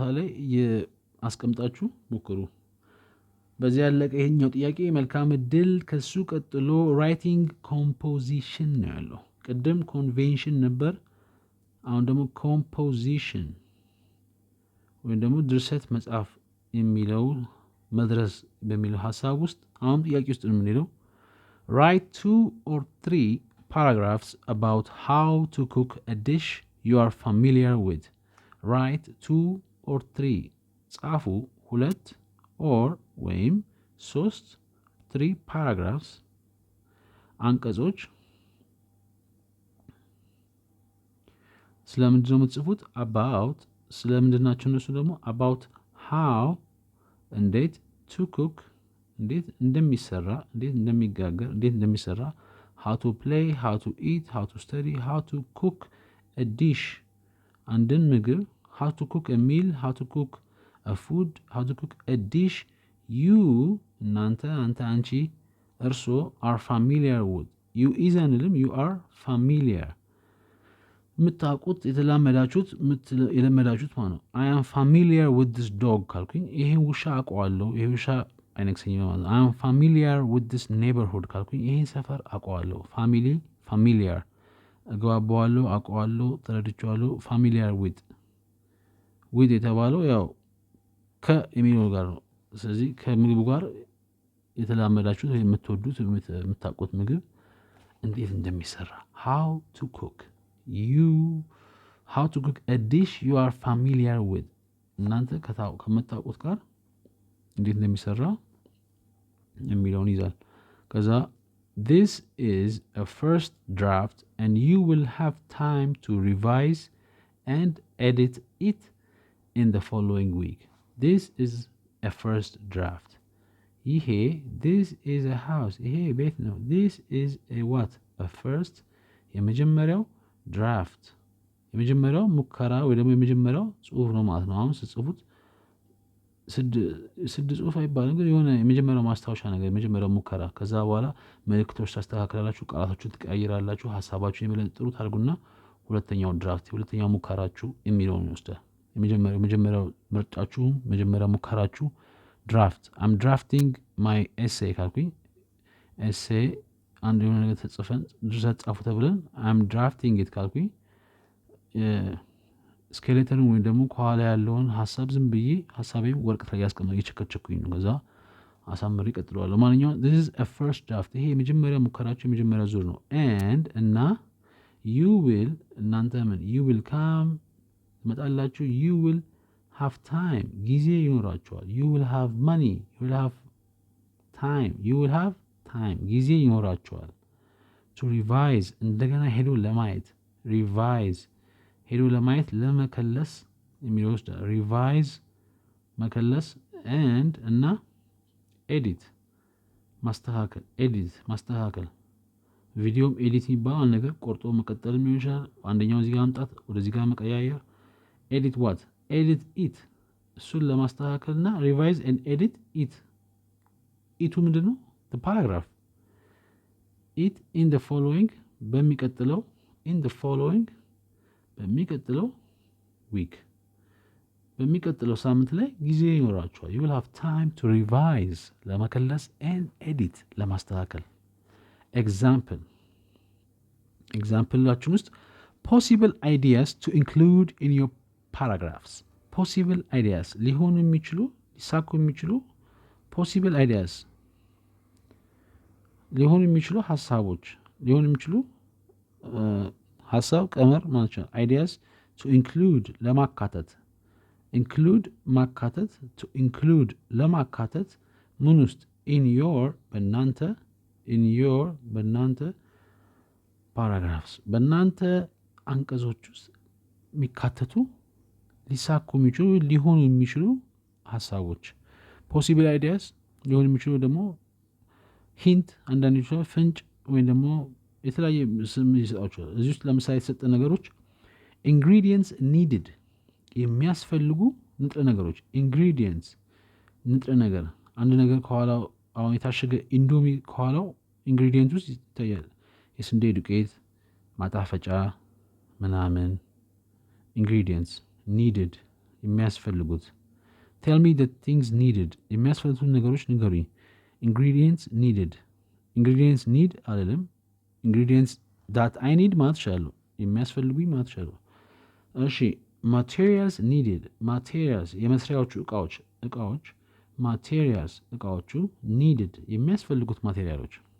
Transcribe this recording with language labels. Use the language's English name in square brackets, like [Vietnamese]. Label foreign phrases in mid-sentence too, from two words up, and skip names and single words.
[Amharic] ላይ አስቀምጣችሁ ሞክሩ በዚህ ያለቀ ይሄኛው ጥያቄ መልካም እድል ከሱ ቀጥሎ [English] writing composition [Amharic] ነው ያለው ቅድም ኮንቬንሽን ነበር አሁን ደግሞ ኮምፖዚሽን ወይም ደግሞ ድርሰት መጽሐፍ የሚለው መድረስ በሚለው ሐሳብ ውስጥ አሁን ጥያቄ ውስጥ ነው የምንሄደው [English] write 2 or 3 paragraphs about how to cook a dish you are familiar with write 2 or 3 ጻፉ 2 or ወይም 3 paragraphs [Amharic] አንቀጾች ስለምንድን ነው የምትጽፉት? [English] about [Amharic] ስለምንድን ናቸው እነሱ ደግሞ [English] about how እንዴት to cook [Amharic] እንዴት እንደሚሰራ እንዴት እንደሚጋገር እንዴት እንደሚሰራ [English] how to play how to eat how to study how to cook a dish [Amharic] አንድን ምግብ [English] how to cook a meal how to cook a food how to cook a dish you [Amharic] እናንተ አንተ አንቺ እርሶ [English] are familiar with you is [Amharic] አንልም [English] you are familiar [Amharic] የምታውቁት የተለመዳችሁት የለመዳችሁት ማለት ነው [English] I am familiar with this dog [Amharic] ካልኩኝ ይሄን ውሻ አውቀዋለሁ ይሄ ውሻ አይነክሰኝም ማለት ነው [English] I am familiar with this neighborhood [Amharic] ካልኩኝ ይሄን ሰፈር አውቀዋለሁ familiar እግባባዋለሁ አውቀዋለሁ ተረድቼዋለሁ [English] familiar with [Amharic] የተባለው ያው ከሚለው ጋር ነው ስለዚህ ከምግቡ ጋር የተላመዳችሁት የምትወዱት የምታውቁት ምግብ እንዴት እንደሚሰራ [English] how to cook how to cook a dish you are familiar with [Amharic] እናንተ ከምታውቁት ጋር እንዴት እንደሚሰራ የሚለውን ይዛል ከዛ [English] this is a first draft and you will have time to revise and edit it in the following week this is a first draft ይሄ this is a house [Amharic] ይሄ ቤት ነው [English] this is a what a first [Amharic] የመጀመሪያው ድራፍት የመጀመሪያው ሙከራ ወይ ደግሞ የመጀመሪያው ጽሁፍ ነው ማለት ነው አሁን ስጽፉት ስድ ጽሁፍ አይባልም ግን የሆነ የመጀመሪያው ማስታወሻ ነገር የመጀመሪያው ሙከራ ከዛ በኋላ መልእክቶች ታስተካክላላችሁ ቃላቶችን ትቀያይራላችሁ ሐሳባችሁን የመለጥሩት አድርጉና ሁለተኛው ድራፍት ሁለተኛው ሙከራችሁ የሚለውን ይወስዳል የመጀመሪያው ምርጫችሁ መጀመሪያው ሙከራችሁ ድራፍት [English] I'm drafting my essay [Amharic] ካልኩኝ essay አንድ የሆነ ነገር ተጽፈን ድርሰት ጻፉ ተብለን [English] I'm drafting it [Amharic] ካልኩኝ ስኬሌተን ወይ ደግሞ ከኋላ ያለውን ሐሳብ ዝም ብዬ ሐሳቤን ወረቀት ላይ ያስቀምጥ እየቸከቸኩኝ ነው ከዛ አሳምሬ እቀጥለዋለሁ ማንኛውም [English] this is a first draft [Amharic] ይሄ የመጀመሪያ ሙከራችሁ የመጀመሪያ ዙር ነው and እና [English] you will [Amharic] እናንተ ምን [English] you will come [Amharic] ትመጣላችሁ [English] you will have time [Amharic] ጊዜ ይኖራችኋል [English] you will have money you will have [Amharic] time ጊዜ ይኖራችኋል [English] to revise [Amharic] እንደገና ሄዶ ለማየት revise ሄዶ ለማየት ለመከለስ የሚለው revise መከለስ and እና edit ማስተካከል ቪዲዮም ኤዲት ይባላል ነገር ቆርጦ መቀጠልም ይሆናል አንደኛው እዚህ ጋር ማምጣት ወደዚህ ጋር መቀያየር [English] edit it [Amharic] እሱን ለማስተካከልና [English] revise and edit it [Amharic] ኢቱ ምንድነው [English] the paragraph it in the following [Amharic] በሚቀጥለው [English] week [Amharic] በሚቀጥለው ሳምንት ላይ ጊዜ ይኖራችኋል [English] you will have time to revise ለመከለስ and edit ለማስተካከል [Amharic] exampleላችን ውስጥ [English] possible ideas to include in your paragraphs possible ideas [Amharic] ሊሆኑ የሚችሉ ሊሳኩ የሚችሉ [English] possible ideas [Amharic] ሊሆኑ የሚችሉ ሐሳቦች ሊሆኑ የሚችሉ ሐሳብ ቀመር ማለት ነው [English] ideas to include [Amharic] ለማካተት ማካተት [English] to include [Amharic] ለማካተት ምን ውስጥ [English] in your [Amharic] በእናንተ paragraphs በእናንተ አንቀጾች ውስጥ የሚካተቱ ሊሳኩ የሚችሉ ሊሆኑ የሚችሉ ሐሳቦች [English] possible ideas [Amharic] ሊሆኑ የሚችሉ ደግሞ ሂንት አንዳንዶቹ ፍንጭ ወይ ደግሞ የተለያየ ስም ይሰጣቸዋል እዚህ ውስጥ ለምሳሌ የተሰጠ ነገሮች [English] ingredients needed [Amharic] የሚያስፈልጉ ንጥረ ነገሮች ingredients ንጥረ ነገር አንድ ነገር ከኋላው አሁን የታሸገ ኢንዶሚ ከኋላው ኢንግሪዲየንት ውስጥ ይታያል የስንዴ ዱቄት ማጣፈጫ ምናምን [English] ingredients needed [Amharic] የሚያስፈልጉት [English] tell me the things needed [Amharic] የሚያስፈልጉት ነገሮች ንገሩኝ [English] ingredients need [Amharic] አይደለም [English] ingredients that I need [Amharic] ማለት ይችላል የሚያስፈልጉኝ ማለት ይችላል እሺ [English] materials needed [Amharic] የመስሪያዎቹ እቃዎች materials እቃዎቹ needed የሚያስፈልጉት ማቴሪያሎች